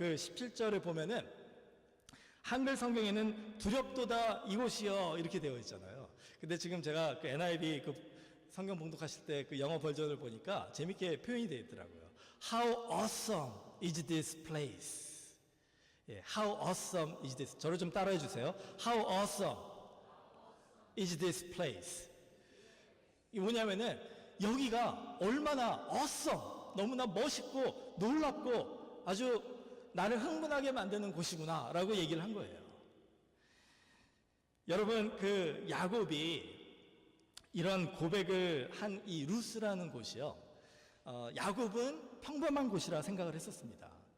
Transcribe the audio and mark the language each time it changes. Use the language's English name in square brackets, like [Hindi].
[Korean] 그 17절을 보면은 한글 성경에는 두렵도다 이곳이여 이렇게 되어 있잖아요. 근데 지금 제가 그 NIV 성경 봉독하실 때 그 영어 버전을 보니까 재밌게 표현이 되어 있더라고요. [English] How awesome is this place? [Korean] 예, [English] How awesome is this? [Korean] 저를 좀 따라해 주세요. [English] How awesome is this place? [Korean] 이게 뭐냐면은 여기가 얼마나 awesome, 너무나 멋있고 놀랍고 아주 나를 흥분하게 만드는 곳이구나 라고 얘기를 한 거예요. 여러분, 그 야곱이 이런 고백을 한 이 루스라는 곳이요, 야곱은 평범한 곳이라 생각을 했었습니다.